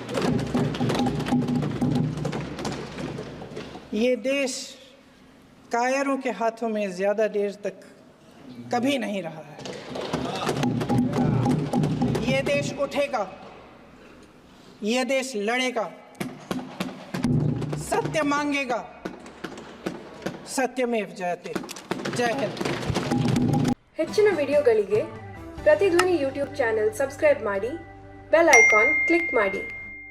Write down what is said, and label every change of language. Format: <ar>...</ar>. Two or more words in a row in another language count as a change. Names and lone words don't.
<hi>ये देश कायरों के हाथों में ज़्यादा देर तक कभी नहीं रहा है। ये देश उठेगा, ये देश लड़ेगा, सत्य मांगेगा,</hi> <sa>सत्यमेव जयते।</sa> <hi>जय हिंद।</hi> <kn>ಹೆಚ್ಚಿನ ವಿಡಿಯೋಗಳಿಗೆ ಪ್ರತಿಧ್ವನಿ ಯೂಟ್ಯೂಬ್ ಚಾನೆಲ್ ಸಬ್ಸ್ಕ್ರೈಬ್ ಮಾಡಿ, ಬೆಲ್ ಐಕಾನ್ ಕ್ಲಿಕ್ ಮಾಡಿ.</kn>